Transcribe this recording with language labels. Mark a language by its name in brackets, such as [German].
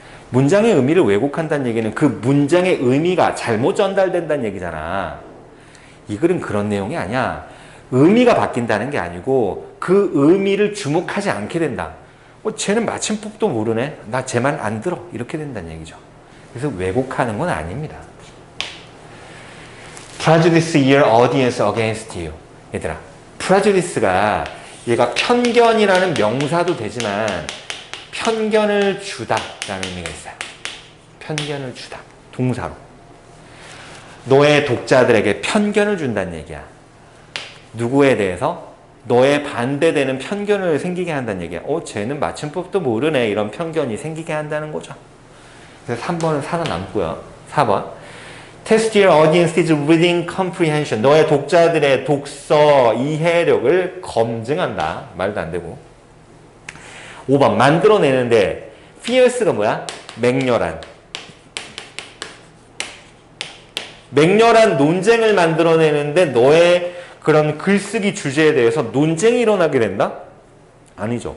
[Korean] 문장의 의미를 왜곡한다는 얘기는 그 문장의 의미가 잘못 전달된다는 얘기잖아. 이 글은 그런 내용이 아니야. 의미가 바뀐다는 게 아니고 그 의미를 주목하지 않게 된다. 쟤는 맞춤법도 모르네. 나 제 말 안 들어. 이렇게 된다는 얘기죠. 그래서 왜곡하는 건 아닙니다. [English] Prejudice your audience against you. [Korean] 얘들아, prejudice가 얘가 편견이라는 명사도 되지만 편견을 주다라는 의미가 있어요. 편견을 주다. 동사로. 너의 독자들에게 편견을 준다는 얘기야. 누구에 대해서? 너의 반대되는 편견을 생기게 한다는 얘기야. 쟤는 맞춤법도 모르네. 이런 편견이 생기게 한다는 거죠. 그래서 3번은 살아남고요. 4번. [English] Test your audience's reading comprehension. [Korean] 너의 독자들의 독서 이해력을 검증한다. 말도 안 되고. 5번. 만들어내는데 fierce가 뭐야? 맹렬한. 맹렬한 논쟁을 만들어내는데 너의 그런 글쓰기 주제에 대해서 논쟁이 일어나게 된다? 아니죠.